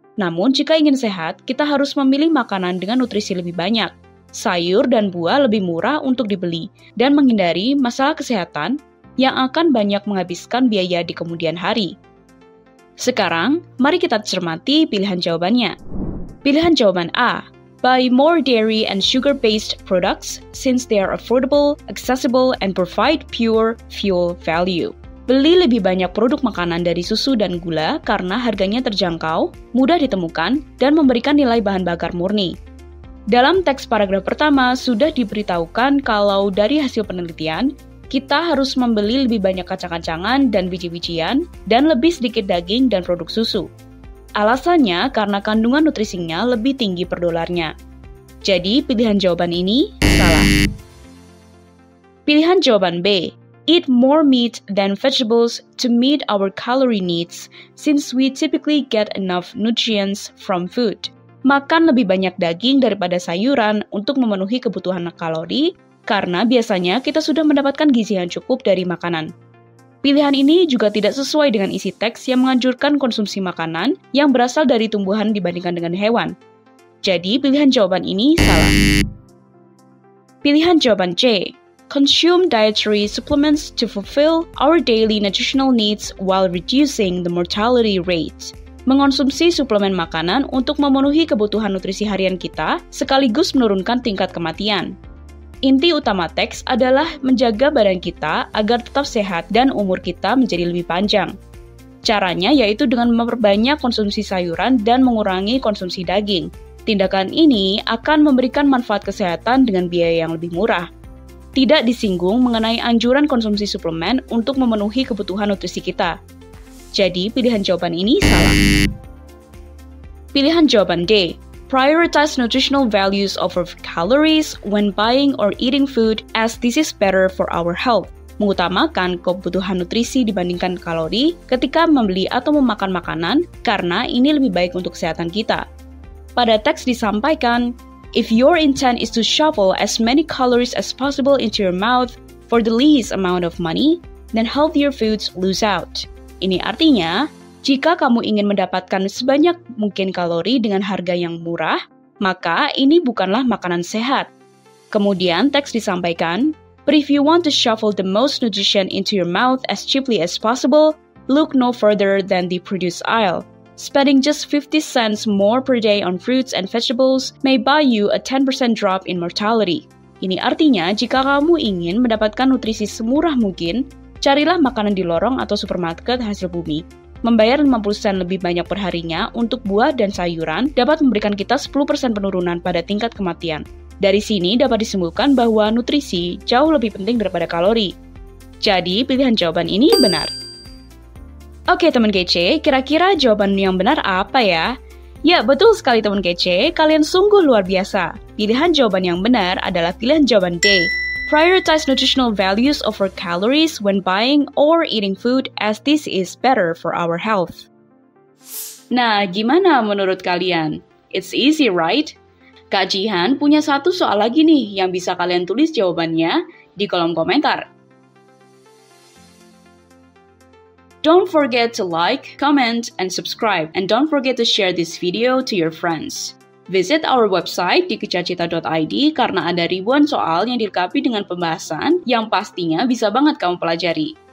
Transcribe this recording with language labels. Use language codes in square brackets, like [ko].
[id] Namun, jika ingin sehat, kita harus memilih makanan dengan nutrisi lebih banyak. Sayur dan buah lebih murah untuk dibeli, dan menghindari masalah kesehatan yang akan banyak menghabiskan biaya di kemudian hari. Sekarang, mari kita cermati pilihan jawabannya. Pilihan jawaban A, [en] buy more dairy and sugar-based products since they are affordable, accessible, and provide pure fuel value. [id] Beli lebih banyak produk makanan dari susu dan gula karena harganya terjangkau, mudah ditemukan, dan memberikan nilai bahan bakar murni. Dalam teks paragraf pertama sudah diberitahukan kalau dari hasil penelitian, kita harus membeli lebih banyak kacang-kacangan dan biji-bijian, dan lebih sedikit daging dan produk susu. Alasannya karena kandungan nutrisinya lebih tinggi per dolarnya. Jadi, pilihan jawaban ini salah. Pilihan jawaban B, [en] eat more meat than vegetables to meet our calorie needs, since we typically get enough nutrients from food. [id] Makan lebih banyak daging daripada sayuran untuk memenuhi kebutuhan kalori, karena biasanya kita sudah mendapatkan gizi yang cukup dari makanan. Pilihan ini juga tidak sesuai dengan isi teks yang menganjurkan konsumsi makanan yang berasal dari tumbuhan dibandingkan dengan hewan. Jadi, pilihan jawaban ini salah. Pilihan jawaban C, [en] consume dietary supplements to fulfill our daily nutritional needs while reducing the mortality rate. [id] Mengonsumsi suplemen makanan untuk memenuhi kebutuhan nutrisi harian kita, sekaligus menurunkan tingkat kematian. Inti utama teks adalah menjaga badan kita agar tetap sehat dan umur kita menjadi lebih panjang. Caranya yaitu dengan memperbanyak konsumsi sayuran dan mengurangi konsumsi daging. Tindakan ini akan memberikan manfaat kesehatan dengan biaya yang lebih murah. Tidak disinggung mengenai anjuran konsumsi suplemen untuk memenuhi kebutuhan nutrisi kita. Jadi pilihan jawaban ini salah. Pilihan jawaban D, [en] prioritize nutritional values over calories when buying or eating food as this is better for our health. [id] Mengutamakan kebutuhan nutrisi dibandingkan kalori ketika membeli atau memakan makanan karena ini lebih baik untuk kesehatan kita. Pada teks disampaikan, [en] If your intent is to shovel as many calories as possible into your mouth for the least amount of money, then healthier foods lose out. [id] Ini artinya, jika kamu ingin mendapatkan sebanyak mungkin kalori dengan harga yang murah, maka ini bukanlah makanan sehat. Kemudian teks disampaikan, [en] but if you want to shovel the most nutrition into your mouth as cheaply as possible, look no further than the produce aisle. Spending just 50 cents more per day on fruits and vegetables may buy you a 10% drop in mortality. [id] Ini artinya, jika kamu ingin mendapatkan nutrisi semurah mungkin, carilah makanan di lorong atau supermarket hasil bumi. Membayar 50 sen lebih banyak perharinya untuk buah dan sayuran dapat memberikan kita 10% penurunan pada tingkat kematian. Dari sini dapat disimpulkan bahwa nutrisi jauh lebih penting daripada kalori. Jadi, pilihan jawaban ini benar. Oke teman kece, kira-kira jawaban yang benar apa ya? Ya, betul sekali teman kece, kalian sungguh luar biasa. Pilihan jawaban yang benar adalah pilihan jawaban D. [en] Prioritize nutritional values over calories when buying or eating food as this is better for our health. [id] Nah, gimana menurut kalian? [en] It's easy, right? [id] Kak Jihan punya satu soal lagi nih yang bisa kalian tulis jawabannya di kolom komentar. [en] Don't forget to like, comment, and subscribe. And don't forget to share this video to your friends. Visit our website [id] di kejarcita.id karena ada ribuan soal yang dilengkapi dengan pembahasan yang pastinya bisa banget kamu pelajari.